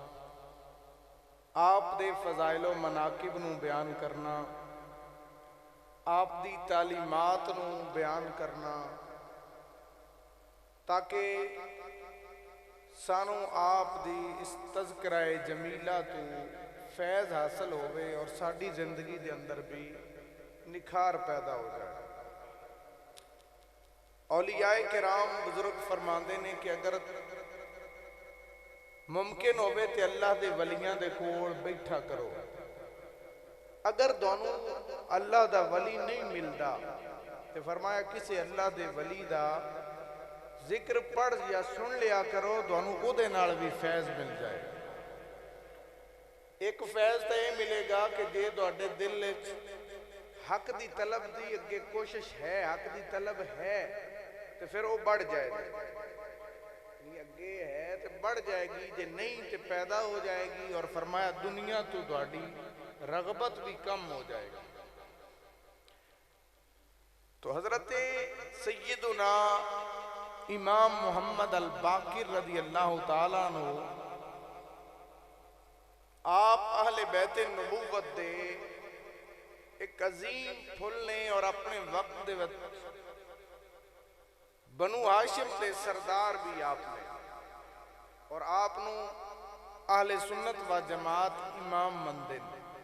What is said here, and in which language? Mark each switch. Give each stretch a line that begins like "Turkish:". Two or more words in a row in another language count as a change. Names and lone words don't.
Punjabi: آپ دے فضائل و مناقب نو بیان کرنا، آپ دی تعلیمات نو بیان کرنا، تاکہ سانو آپ دی اس تذکرہ جمیلہ تو فیض حاصل ہوئے اور ساڑی زندگی دے اندر بھی نکھار پیدا ہو جائے۔ اولیاء کرام بزرگ فرماندے نے کہ اگر ممکن ہوئے تے اللہ دے ولیاں دے کول بیٹھا کرو، اگر دونوں اللہ دا ولی نہیں ملدا تے فرمایا کسے اللہ دے ولی دا ذکر پڑھ یا سن لیا کرو، دونوں او دے نال بھی فیض مل جائے۔ ایک فیض تے ملے گا کہ جے تواڈے دل وچ حق دی طلب دی اگے کوشش ہے، حق دی طلب ہے تے پھر وہ بڑھ جائے گی، اگے ہے تے بڑھ جائے گی، جے نہیں تے پیدا ہو جائے گی، اور فرمایا دنیا تو تواڈی رغبت بھی کم ہو جائے گی۔ تو حضرت سیدنا امام محمد الباقر رضی اللہ تعالیٰ عنہ آپ اہل بیت نبوت دے ایک عظیم پھل نے، اور اپنے وقت دے بنو ہاشم دے سردار بھی آپ نے، اور آپ نو اہل سنت و جماعت امام مندے نے،